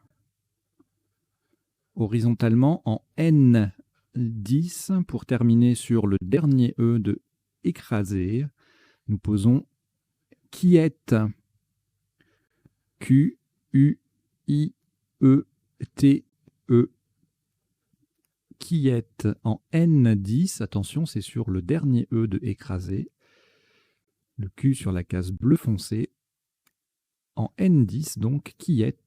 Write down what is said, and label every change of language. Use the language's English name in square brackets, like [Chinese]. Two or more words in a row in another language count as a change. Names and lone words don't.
[French] Horizontalement en N10 pour terminer sur le dernier E de écraser. Nous posons quiette. Q-U-I-E-T-E. Quiette en N10. Attention, c'est sur le dernier E de écraser. Le Q sur la case bleu foncé. En N10, donc, quiette.